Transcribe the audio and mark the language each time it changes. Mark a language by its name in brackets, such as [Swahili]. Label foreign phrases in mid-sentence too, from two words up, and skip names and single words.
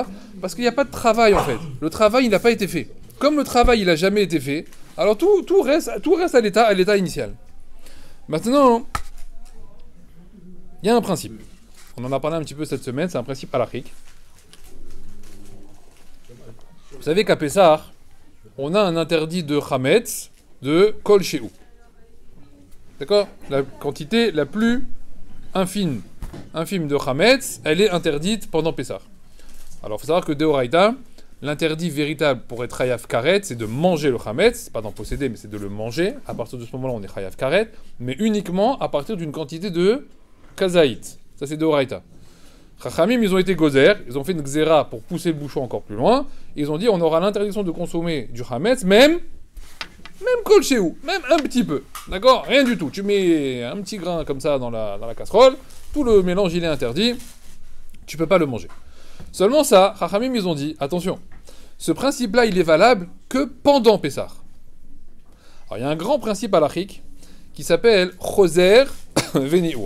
[French] Parce qu'il n'y a pas de travail en fait. Le travail, il n'a pas été fait. Comme le travail, il n'a jamais été fait, alors tout reste à l'état initial. Maintenant, il y a un principe. On en a parlé un petit peu cette semaine, c'est un principe halachique. Vous savez qu'à Pessah, on a un interdit de chametz de [Hebrew] כל שהוא. [French] D'accord? La quantité la plus infime de chametz, elle est interdite pendant Pessah. Alors, il faut savoir que Deoraita, l'interdit véritable pour être [Hebrew] חייב כרת, [French] c'est de manger le chametz, pas d'en posséder, mais c'est de le manger. À partir de ce moment-là, on est [Hebrew] חייב כרת, [French] mais uniquement à partir d'une quantité de kazaït. Ça, c'est Deoraita. Chachamim, ils ont été gozer, ils ont fait une xéra pour pousser le bouchon encore plus loin. Ils ont dit, on aura l'interdiction de consommer du chametz, même [Hebrew] כל שהוא, [French] même un petit peu. D'accord? Rien du tout. Tu mets un petit grain comme ça dans la casserole, tout le mélange, il est interdit, tu peux pas le manger. Seulement ça, Chachamim, ils ont dit, attention, ce principe-là, il est valable que pendant Pessah. Alors, il y a un grand principe halachique qui s'appelle [Hebrew] חוזר וניעור.